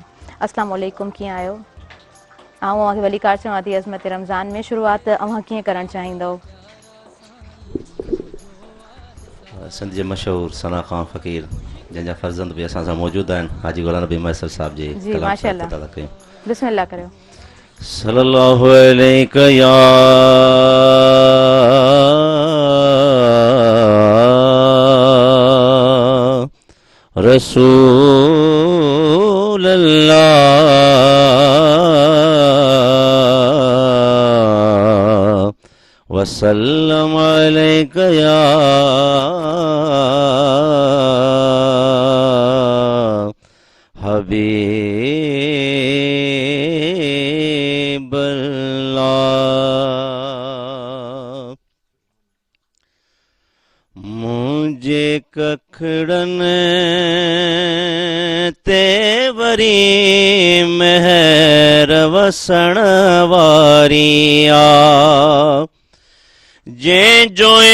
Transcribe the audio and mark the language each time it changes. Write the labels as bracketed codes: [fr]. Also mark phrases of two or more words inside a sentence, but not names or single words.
[ar] السلام عليكم, [sd] कीअं आहियो? आऊं वली कार चवां थी अज़मत रमज़ान में शुरूआत अव्हां कीअं करणु चाहींदव? सिंध जे मशहूर सना खान फ़क़ीर जंहिंजा फर्ज़ंद बि असां सां मौजूदु आहिनि, हाजी ग़ुलाम नबी मैसर साहब जे जी माशाअल्लाह, बिस्मिल्लाह करियो। [ar] صلى الله عليك يا رسول الله وسلم عليك يا حبيب الله. [skr] मुझे कखड़न ते वरी महर वसण वारिया जंहिंजो